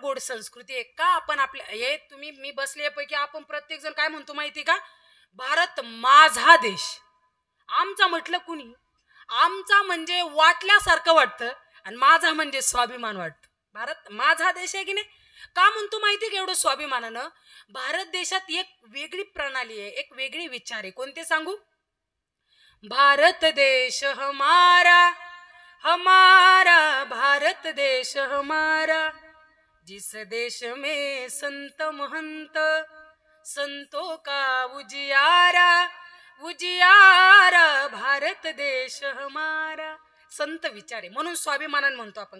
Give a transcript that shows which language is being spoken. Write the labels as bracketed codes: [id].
[mr] गोड संस्कृती आहे का आपण आपल्या हे तुम्ही मी बसल्यापैकी आपण प्रत्येक जण काय म्हणतो माहिती का, भारत माझा देश. आमचा म्हटलं कुणी, आमचा म्हणजे वाटल्यासारखं वाटतं आणि माझा म्हणजे स्वाभिमान वाटतं. भारत माझा देश आहे की नाही. का म्हणतो माहिती का एवढं स्वाभिमानानं, भारत देशात एक वेगळी प्रणाली आहे, एक वेगळी विचार आहे. कोणते सांगू. [hi] भारत देश हमारा हमारा भारत देश हमारा, जिस देश में संत महंत संतों का उजियारा उजियारा, भारत देश हमारा. [mr] संत विचार आहे म्हणून स्वाभिमानानं म्हणतो आपण.